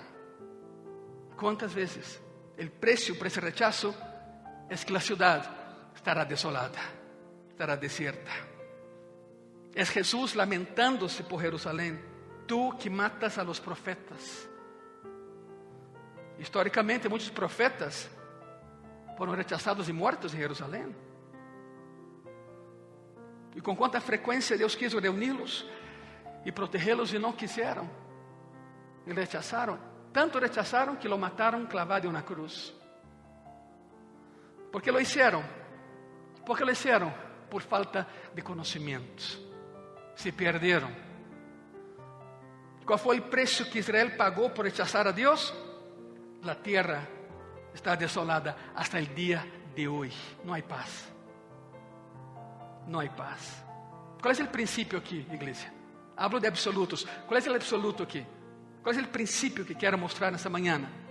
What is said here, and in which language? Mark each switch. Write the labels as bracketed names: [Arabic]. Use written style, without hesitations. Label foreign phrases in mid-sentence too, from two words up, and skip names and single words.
[Spanish] ¿Cuántas veces? El precio por ese rechazo es que la ciudad estará desolada, estará desierta. Es Jesús lamentándose por Jerusalén. Tú que matas a los profetas. Históricamente, [Portuguese] muitos profetas foram rechazados e mortos em Jerusalém. E com quanta frequência Deus quis reuni-los e protegê-los e não quiseram. E rechazaram. Tanto rechazaram que lo mataram clavado em uma cruz. [Spanish] ¿Por que lo hicieron? ¿Por que lo hicieron? [Portuguese] Por falta de conhecimento. Se perderam. Qual foi o preço que Israel pagou por rechazar a Deus? [Spanish] La tierra está desolada hasta el día de hoy. No hay paz. No hay paz. ¿Cuál es el principio aquí, iglesia? Hablo de absolutos. ¿Cuál es el absoluto aquí? ¿Cuál es el principio que quiero mostrar esta mañana?